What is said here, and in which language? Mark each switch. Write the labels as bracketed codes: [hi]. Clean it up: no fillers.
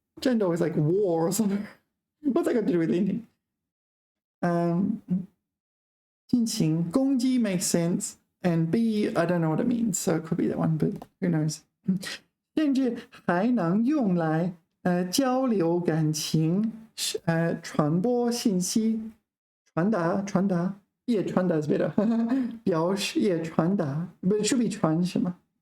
[en] 战斗 is like war or something. What's that got to do with anything? 进行攻击 makes sense. And B, I don't know what it means, so it could be that one, but who knows? [zh] 甚至还能用来交流感情，传播信息，传达。 [en] Yeah, 传达 is better. [zh] 表示也传达 [en] but it should be [zh] 传什么？